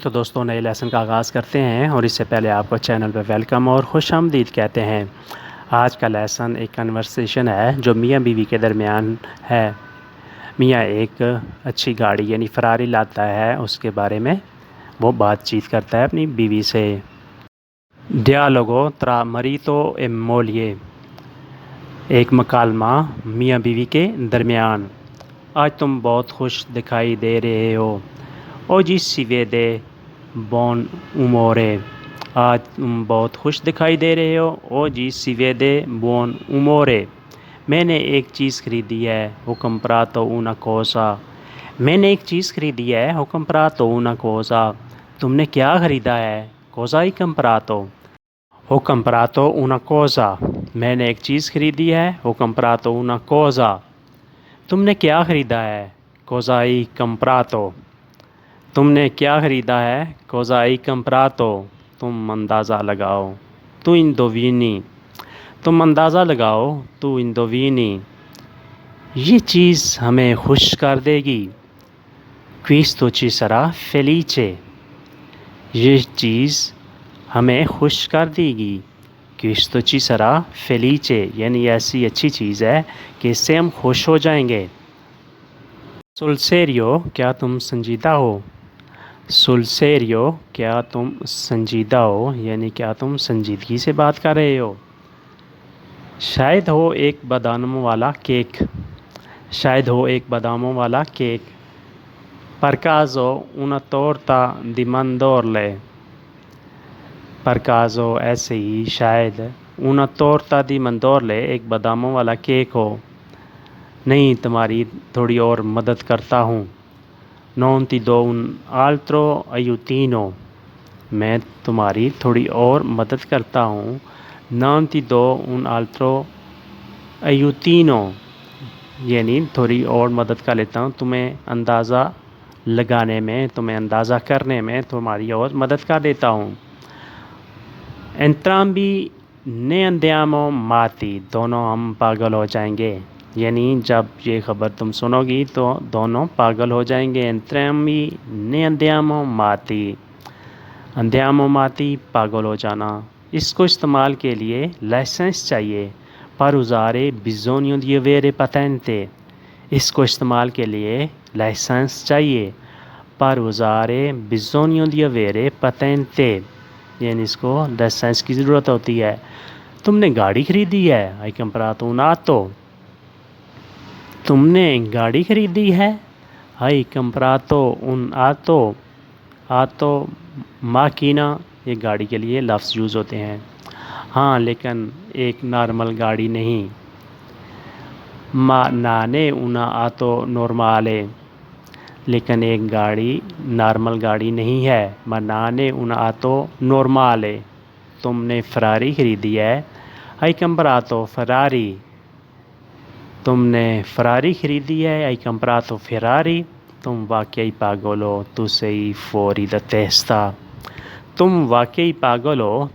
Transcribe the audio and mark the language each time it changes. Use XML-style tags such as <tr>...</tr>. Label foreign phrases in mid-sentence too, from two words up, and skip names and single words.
<ur>تو دوستو، نئے لیسن کا آغاز کرتے ہیں اور اس سے پہلے آپ کو چینل پر ویلکم اور خوش آمدید کہتے ہیں. آج کا لیسن ایک کنورسیشن ہے جو میاں بیوی کے درمیان ہے. میاں ایک اچھی گاڑی یعنی فراری لاتا ہے، اس کے بارے میں وہ بات چیت کرتا ہے اپنی بیوی سے.</ur> <it>डियालोगो tra marito e moglie,</it> <ur>ایک مکالمہ میاں بیوی کے درمیان. آج تم بہت خوش دکھائی دے رہے ہو.</ur> <it>Oggi si vede buon umore,</it> <ur>آج تم بہت خوش دکھائی دے رہے ہو.</ur> <it>Oggi si vede buon umore,</it> <ur>میں نے ایک چیز خریدی ہے.</ur> <it>Ho comprato una cosa,</it> <ur>میں نے ایک چیز خریدی ہے.</ur> <it>Ho comprato una cosa,</it> <ur>تم نے کیا خریدا ہے.</ur> <it>Cosa hai comprato, Ho comprato una cosa,</it> <ur>میں نے ایک چیز خریدی ہے.</ur> <it>Ho comprato una cosa,</it> <ur>تم نے کیا خریدا ہے.</ur> <it>Cosa hai comprato,</it> <ur>تم نے کیا خریدا ہے.</ur> <it>Cosa hai comprato,</it> <ur>تم اندازہ لگاؤ.</ur> <it>Tu indovini,</it> <ur>تم اندازہ لگاؤ.</ur> <it>Tu indovini,</it> <ur>یہ چیز ہمیں خوش کر دے گی.</ur> <it>Questo ci sarà felice,</it> <ur>یہ چیز ہمیں خوش کر دے گی.</ur> <it>Questo ci sarà felice,</it> <ur>یعنی ایسی اچھی چیز ہے کہ اس سے ہم خوش ہو جائیں گے.</ur> <it>Sul serio,</it> <ur>کیا تم سنجیدہ ہو.</ur> <it>Sul serio,</it> <ur>کیا تم سنجیدہ ہو، یعنی کیا تم سنجیدگی سے بات کر رہے ہو. شاید ہو ایک باداموں والا کیک، شاید ہو ایک باداموں والا کیک.</ur> <it>Per caso una torta di mandorle, per caso</it> <ur>ایسے ہی شاید</ur> <it>una torta di mandorle,</it> <ur>ایک باداموں والا کیک ہو. نہیں، تمہاری تھوڑی اور مدد کرتا ہوں.</ur> <it>Non ti do un altro aiutino,</it> <ur>میں تمہاری تھوڑی اور مدد کرتا ہوں.</ur> <it>Non ti do un altro aiutino,</it> <ur>یعنی تھوڑی اور مدد کر لیتا ہوں. تمہیں اندازہ لگانے میں، تمہیں اندازہ کرنے میں تمہاری اور مدد کر دیتا ہوں.</ur> <it>Entrambi ne andiamo matti,</it> <ur>دونوں ہم پاگل ہو جائیں گے، یعنی جب یہ خبر تم سنو گی تو دونوں پاگل ہو جائیں گے.</ur> <it>Entrambi ne andiamo matti, andiamo matti</it> <ur>پاگل ہو جانا. اس کو استعمال کے لیے لائسنس چاہیے.</ur> <it>Per usare bisogno di avere patente,</it> <ur>اس کو استعمال کے لیے لائسنس چاہیے.</ur> <it>Per usare bisogno di avere patente,</it> <ur>یعنی اس کو لائسنس کی ضرورت ہوتی ہے. تم نے گاڑی خریدی ہے.</ur> <it>Hai comprato un'auto,</it> <ur>تم نے گاڑی خریدی ہے.</ur> <it>Hai comprato un'auto, auto macchina,</it> <ur>یہ گاڑی کے لیے لفظ یوز ہوتے ہیں. ہاں، لیکن ایک نارمل گاڑی نہیں.</ur> <it>Ma non è una auto normale,</it> <ur>لیکن ایک گاڑی نارمل گاڑی نہیں ہے.</ur> <it>Ma non è una auto normale,</it> <ur>تم نے فراری خریدی ہے.</ur> <it>Hai comprato Ferrari,</it> <ur>تم نے فراری خریدی ہے.</ur> <it>Hai comprato Ferrari,</it> <ur>تم واقعی پاگل ہو.</ur> <it>Tu sei fuori da testa,</it> <ur>تم واقعی پاگل ہو.</ur>